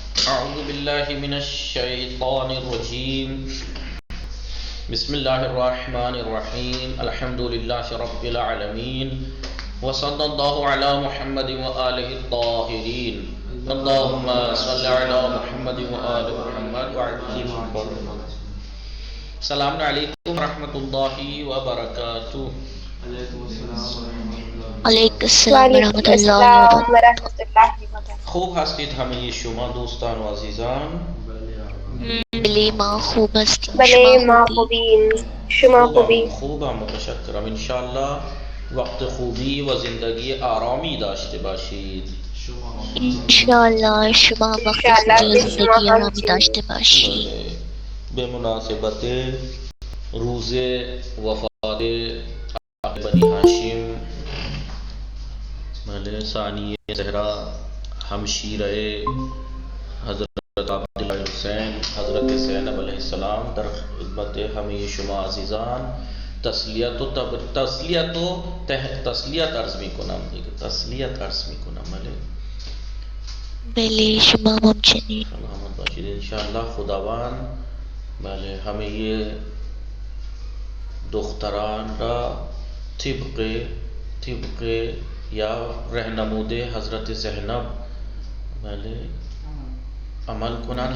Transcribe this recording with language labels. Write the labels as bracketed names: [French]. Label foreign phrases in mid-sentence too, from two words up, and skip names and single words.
[Arabic] أعوذ بالله من الشيطان الرجيم. بسم الله الرحمن الرحيم. الحمد لله رب العالمين، وصلى الله على محمد وآله الطاهرين. اللهم صل على محمد وآل محمد وعلم. السلام علیکم ورحمۃ اللہ وبرکاتہ. علیکم السلام وعلیکم ورحمۃ اللہ السلام وبرکاتہ. ورحمۃ اللہ وبرکاتہ. [Persian] خوب هستید همه شما دوستان و عزیزان؟ بلی ما خوب هستیم، بله شما ما خوبی؟ خوبیم، شما خوبی؟ خوبم متشکرم. انشاءالله وقت خوبی و زندگی آرامی داشته باشید. انشاءاللہ شما وقت انشاءاللہ خوبی و به شما زندگی آرامی همچنین. داشته باشی. به مناسبت روز وفات بنی ہاشم ثانی زہرا ہمشیرہ حضرت عبداللہ حسین حضرت زینب [Arabic] علیہ السلام [Persian] در خدمت ہمیں شما عزیزان تسلیت عرض میکنم دیگه. تسلیت عرض میکنم. بلی شما همچنین. سلامت باشید انشاءاللہ. خداوند بله همه دختران را طبق یا رهنمود حضرت زینب بله عمل کنن.